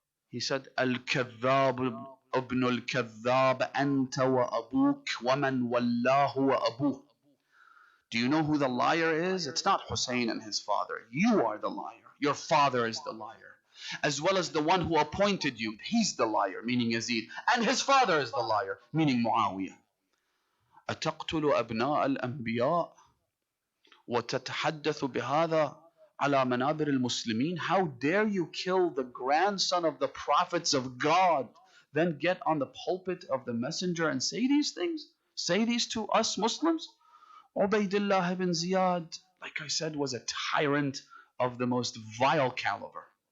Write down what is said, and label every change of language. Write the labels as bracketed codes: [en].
[en] He said, [ar] "Al-Kadhab ibn al-Kadhab anta wa abuk wa man wallahu wa abuh." [en] Do you know who the liar is? It's not Hussein and his father. You are the liar. Your father is the liar. As well as the one who appointed you. He's the liar, meaning Yazid. And his father is the liar, meaning Muawiyah. [ar] أتقتل أبناء الأنبياء وتتحدث بهذا على منابر المسلمين? [en] How dare you kill the grandson of the prophets of God, then get on the pulpit of the messenger and say these things? Say these to us Muslims? Ubaidullah ibn Ziyad, like I said, was a tyrant of the most vile caliber.